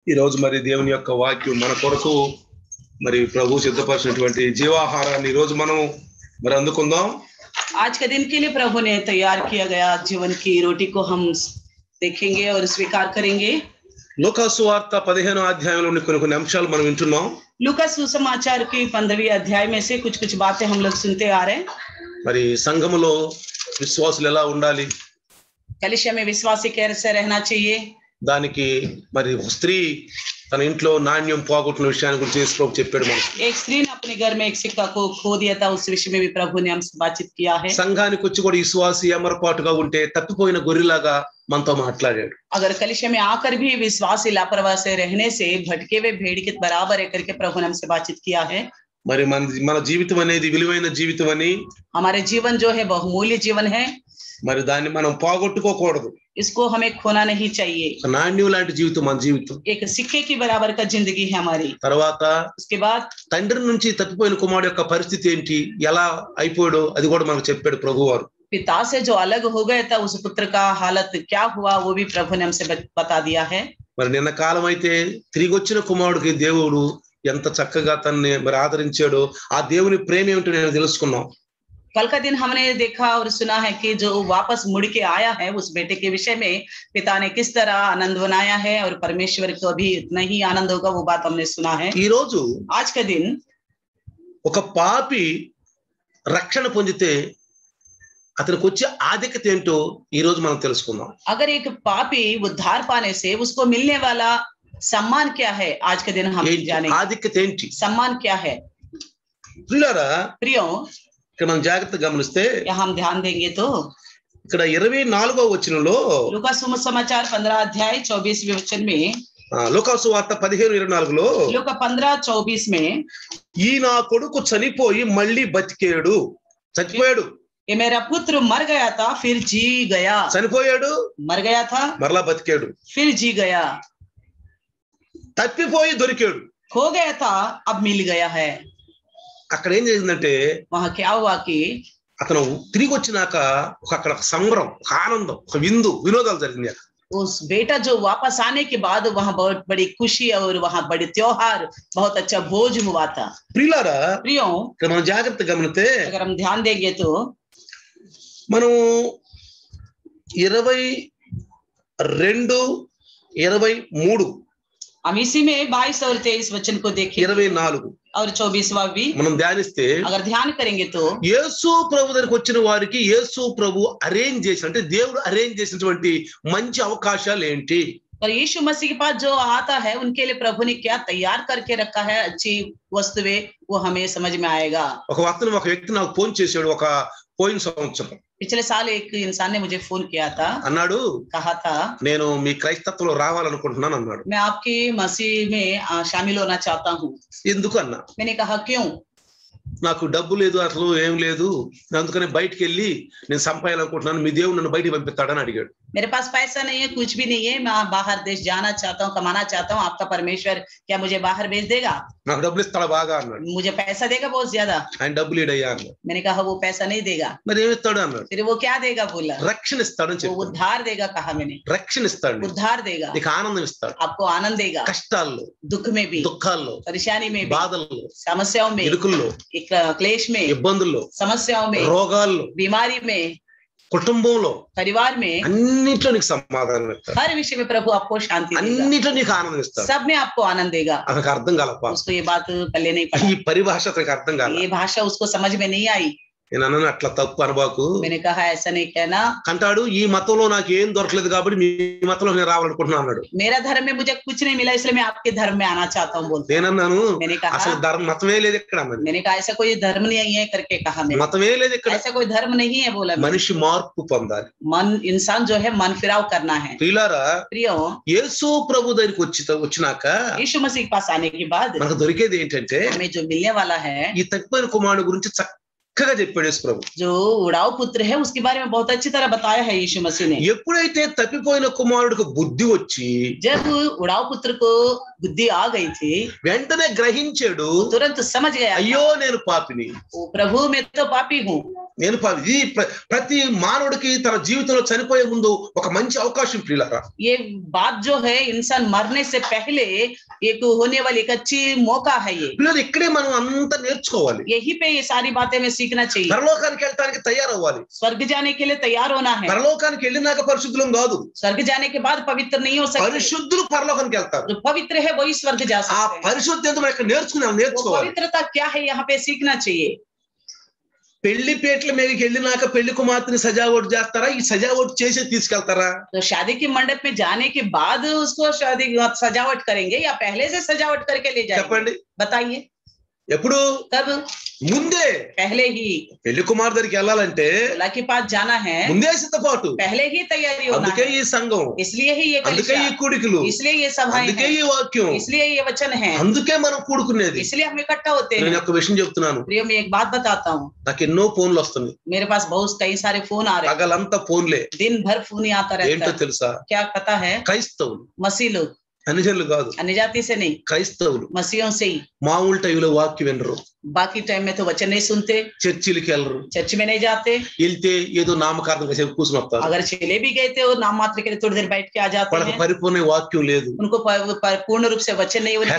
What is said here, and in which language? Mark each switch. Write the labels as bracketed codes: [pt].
[te] ఈ రోజు మరి దేవుని యొక్క వాక్యం మన కొరకు మరి ప్రభు సిద్ధపరిచినటువంటి జీవాహారాన్ని ఈ రోజు మనం మరి అందుకుందాం. [hi] आज के दिन के लिए प्रभु ने तैयार किया गया जीवन की रोटी को हम देखेंगे और स्वीकार करेंगे. [te] లూకా సువార్త 15వ అధ్యాయంలోని కొన్ని అంశాలు మనం వింటున్నాం. [hi] लूका सुसमाचार की 15वीं अध्याय में से कुछ बातें हम लोग सुनते आ रहे हैं. [te] మరి సంఘములో విశ్వాసులు ఎలా ఉండాలి, [hi] कलीसिया में विश्वासी कैसे रहना चाहिए, [te] దానికి మరి స్త్రీ తన ఇంట్లో నాణ్యం పోగొట్టిన విషయాన్ని గురించి యేసు చెప్పాడు మనకు. [hi] एक स्त्री ने अपने घर में एक सिक्का को खो दिया था, उस विषय में भी प्रभु ने हमसे बातचीत किया है. [te] సంఘానికి వచ్చి కూడా విశ్వాసి అమరపాటుగా ఉంటే తప్పిపోయిన గొర్రెలాగా మనతో మాట్లాడాడు. [hi] अगर कलीसिया में आकर भी विश्वासी लापरवाह से रहने से भटके हुए भेड़ के बराबर है करके प्रभु ने हमसे बातचीत किया है. [te] మరి మన జీవితం అనేది విలువైన జీవితం అని, [hi] हमारे जीवन जो है बहुमूल्य जीवन है, [te] మరి దాన్ని మనం పోగొట్టుకోకూడదు. [hi] इसको हमें खोना नहीं चाहिए. [te] నాణ్యం లాంటి జీవితం మన జీవితం. [hi] एक सिक्के की बराबर का जिंदगी है हमारी. [te] తర్వాత [hi] उसके बाद [te] తండ్రి నుంచి తప్పిపోయిన కుమారుడు యొక్క పరిస్థితి ఏంటి, ఎలా అయిపోయాడో అది కూడా మనకు చెప్పాడు ప్రభువారు. [hi] पिता से जो अलग हो गया था उस पुत्र का हालत क्या हुआ वो भी प्रभु ने हमसे बता दिया है. [te] మరి నిన్న కాలం అయితే తిరిగి వచ్చిన కుమారుడికి దేవుడు ఎంత చక్కగా తనని మరి ఆదరించాడో ఆ దేవుని ప్రేమ ఏమిటో నేను తెలుసుకున్నాం. [hi] कल का दिन हमने देखा और सुना है कि जो वापस मुड़ के आया है उस बेटे के विषय में पिता ने किस तरह आनंद बनाया है और परमेश्वर को भी इतना ही आनंद होगा वो बात हमने सुना है. [te] ఈ రోజు [hi] आज का दिन [te] ఒక పాపి రక్షణ పొందితే అతనికి వచ్చే ఆధిక్యత ఏంటో ఈ రోజు మనం తెలుసుకుందాం. [hi] अगर एक पापी उद्धार पाने से उसको मिलने वाला सम्मान क्या है, आज के दिन हम जानेंगे. [te] ఆధిక్యత ఏంటి, [hi] सम्मान क्या है. [te] ప్రియులారా, [hi] प्रियो [te] ఇక్కడ మనం జాగ్రత్తగా గమనిస్తే [hi] यहाँ हम ध्यान देंगे तो [te] ఇక్కడ 24వ వచనంలో [hi] लूका सुसमाचार 15 अध्याय 24वें वचन में, [te] లూకా సువార్త 15:24లో [hi] लूका 15:24 में, [te] ఈ నా కొడుకు చనిపోయి మళ్ళీ బతికాడు. చచ్చిపోయాడు, [hi] ये मेरा पुत्र मर गया था फिर जी गया. [te] చనిపోయాడు, [hi] मर गया था [te] మరలా బతికాడు, [hi] फिर जी गया. [te] తప్పిపోయి దొరికాడు. [hi] खो गया था अब मिल गया है. [te] అక్కడ ఏం చేసిందంటే [hi] वहां क्या हुआ कि [te] అతను తిరిగి వచ్చినాక అక్కడ ఒక సంబరం, ఒక ఆనందం, ఒక వినోదాలు జరిగింది. [hi] उस बेटा जो वापस आने के बाद वहां बहुत बड़ी खुशी और वहां बड़े त्योहार, बहुत अच्छा भोज हुआ था. [te] ప్రియులారా, [hi] प्रियो [te] ఇక్కడ మనం జాగ్రత్తగా గమనిస్తే [hi] अगर हम ध्यान देंगे तो [te] మనం 22:23 [hi] हम इसी में 22 और 23 वचन को देखें [te] 24 [hi] और 24वां भी [te] మనం ధ్యానిస్తే [hi] अगर ध्यान करेंगे तो [te] యేసు ప్రభు దగ్గరికి వచ్చిన వారికి యేసు ప్రభు అరేంజ్ చేసిన, అంటే దేవుడు అరేంజ్ చేసినటువంటి మంచి అవకాశాలు ఏంటి, [hi] और यीशु मसीह के पास जो आता है उनके लिए प्रभु ने क्या तैयार करके रखा है अच्छी वस्तुएं, वो हमें समझ में आएगा. [te] ఒక వ్యక్తి నాకు ఫోన్ చేశాడు. ఒక పోయిన సంవత్సరం [hi] पिछले साल एक इंसान ने मुझे फोन किया था, [te] అన్నాడు, [hi] कहा था [te] నేను మీ క్రైస్తత్వంలో రావాలనుకుంటున్నాను అన్నాడు. [hi] मैं आपकी मसीह में शामिल होना चाहता हूँ. [te] ఎందుకు అన్నా. [hi] मैंने कहा क्यों. [te] నాకు డబ్బు లేదు, అసలు ఏం లేదు, అందుకని బయటికి వెళ్ళి నేను సంపాదాలనుకుంటున్నాను, మీ దేవుడు నన్ను బయటికి పంపిస్తాడని అడిగాడు. [hi] मेरे पास पैसा नहीं है, कुछ भी नहीं है, मैं बाहर देश जाना चाहता हूँ, कमाना चाहता हूँ, आपका परमेश्वर क्या मुझे बाहर भेज देगा. [te] నాకు డబ్బులు ఇస్తాడా బాగా అన్నాడు. [hi] मुझे पैसा देगा बहुत ज्यादा. [te] ఆయన డబ్బులు ఇడయ్యా అన్నాడు. [hi] मैंने कहा वो पैसा नहीं देगा. [te] మరి ఏమి ఇస్తాడు అన్నాడు. [hi] फिर वो क्या देगा बोला. [te] రక్షణ ఇస్తాడని [hi] वो [te] చెప్పాడు. [hi] उद्धार देगा कहा मैंने. [te] రక్షణ ఇస్తాడు, [hi] उद्धार देगा, [te] నీకు ఆనందం ఇస్తాడు, [hi] आपको आनंद देगा, [te] కష్టాల్లో, [hi] दुख में भी, [te] దుఃఖాల్లో, [hi] परेशानी में भी, [te] బాధల్లో, [hi] समस्याओं में, [te] ఇరుకుల్లో, [hi] क्लेश में, [te] ఇబ్బందుల్లో, [hi] समस्याओं में, [te] రోగాల్లో, [hi] बीमारी में, [te] కుటుంబంలో, [hi] परिवार में, [te] అన్నిట్లో నీకు సమాధానం ఇస్తాడు. [hi] हर विषय में प्रभु आपको शांति देगा, [te] అన్నిట్లో నీకు ఆనందం ఇస్తాడు. [hi] सब में आपको आनंद देगा. [te] అతనికి అర్థం కాలప్ప, [hi] उसको ये बात पहले नहीं पड़ा, [te] ఈ పరిభాష అతనికి అర్థం కాల. [hi] ये भाषा उसको समझ में नहीं आई. [te] నేను అన్నాను, అట్లా తప్పు అనబాకు. [hi] मैंने कहा ऐसा नहीं कहना. [te] అంటాడు, ఈ మతంలో నాకు ఏం దొరకలేదు కాబట్టి మీ మతంలో నేను రావాలనుకుంటున్నాను అన్నాడు. [hi] मेरा धर्म में मुझे कुछ नहीं मिला इसलिए मैं आपके धर्म में आना चाहता हूँ बोलते. [te] నేనన్నాను, [hi] मैंने कहा [te] అసలు మతమే లేదు ఇక్కడ అన్నది. [hi] मैंने कहा ऐसा कोई धर्म नहीं है करके कहा. मैंने [te] మతమే లేదు ఇక్కడ, [hi] ऐसा कोई धर्म नहीं है बोला. [te] మనిషి మార్పు పొందాలి. [hi] मन इंसान जो है मन फिराव करना है. [te] ప్రియులారా, [hi] प्रियो [te] యేసు ప్రభు దగ్గరికి వచ్చినాక [hi] यीशु मसीह के पास आने के बाद [te] మనకు దొరికేది ఏంటంటే [hi] हमें जो मिलने वाला है [te] ఈ తప్పిపోయిన కుమారుడు గురించి చక్కగా చక్కగా చెప్పాడు యేసు ప్రభు. [hi] जो उड़ाऊ पुत्र है उसके बारे में बहुत अच्छी तरह बताया है यीशु मसीह ने। [te] ఎప్పుడైతే తప్పిపోయిన కుమారుడికి బుద్ధి వచ్చి [hi] जब उड़ाऊ पुत्र को बुद्धि आ गई थी, [te] వెంటనే గ్రహించాడు, [hi] तुरंत समझ गया, [te] అయ్యో నేను పాపిని, [hi] ओ प्रभु मैं तो पापी हूँ। [te] నేను పాపి. ఈ ప్రతి మానవుడికి తన జీవితంలో చనిపోయే ముందు ఒక మంచి అవకాశం ప్రియులారా. [hi] ये बात जो है इंसान मरने से पहले एक होने वाली एक अच्छी मौका है ये। [te] పిల్లలు ఇక్కడే మనం అంతా నేర్చుకోవాలి. [hi] यही पे ये सारी बातें में सीखना चाहिए। [te] పరలోకానికి వెళ్ళడానికి తయారవ్వాలి. [hi] स्वर्ग जाने के लिए तैयार होना है। [te] పరలోకానికి వెళ్ళినాక పరిశుద్ధులం కాదు, [hi] स्वर्ग जाने के बाद पवित्र नहीं हो सकते। [te] పరిశుద్ధులు పరలోకానికి వెళ్తారు. [hi] जो पवित्र है वही स्वर्ग जा [te] ఆ [hi] सकते हैं। [te] పరిశుద్ధత మనం ఇక్కడ [hi] वो [te] నేర్చుకోవాలి. [hi] पवित्रता क्या है यहाँ पे सीखना चाहिए। [te] పెళ్లి పేట్ల మీదకి వెళ్ళినాక పెళ్లి కుమార్తెని సజావట్ చేస్తారా, ఈ సజావట్ చేసి తీసుకెళ్తారా? [hi] तो शादी के मंडप में जाने के बाद उसको शादी सजावट करेंगे या पहले से सजावट करके ले जाएंगे? [te] చెప్పండి. [hi] बताइए [te] ఎప్పుడు? [hi] कब? [te] ముందే. [hi] पहले ही। [te] పెళ్లి కుమార్ దగ్గరికి వెళ్ళాలంటే [hi] दूल्हा के पास जाना है, [te] ముందే సిద్ధపాటు. [hi] पहले ही तैयारी होना [te] అందుకే [hi] है। [te] ఈ సంఘం, [hi] इसलिए ही ये [te] అందుకే [hi] कलीसिया, [te] ఈ కూడికలు, [hi] इसलिए ये सभाएं [te] అందుకే [hi] हैं, [te] ఈ వాక్యం, [hi] इसलिए ये वचन है, [te] అందుకే మనం కూడుకునేది. [hi] इसलिए हम इकट्ठा होते [te] నేను [hi] हैं। [te] ఒక విషయం చెప్తున్నాను, [hi] प्रियो मैं एक बात बताता हूँ, [te] నాకు ఎన్నో ఫోన్లు వస్తున్నాయి. [hi] मेरे पास बहुत कई सारे फोन आ रहे हैं, [te] పగలంతా ఫోన్లే. [hi] दिन भर फोन ही आता रहता [te] ఏంటో [hi] है। [te] తెలుసా? [hi] क्या पता है? [te] క్రైస్తవులు, [hi] मसीह लोग, [te] అన్యజనులు కాదు, [hi] अन्य जाति से नहीं, [te] క్రైస్తవులు [hi] मसीहों से ही। [te] మామూలు టైంలో వాక్యం వినరు, [hi] बाकी टाइम में तो वचन नहीं सुनते, [te] చర్చిలకి వెళ్ళరు, [hi] चर्च में नहीं जाते, [te] వెళ్తే ఏదో నామకార్థంగా చెప్పి కూర్చుని వస్తారు. [hi] अगर चले भी गए थे और नाम मात्र के लिए थोड़ी देर बैठ के आ जाते [te] వాళ్ళకి [hi] हैं। [te] పరిపూర్ణ వాక్యం లేదు, [hi] उनको पूर्ण रूप से वचन नहीं, उनके पास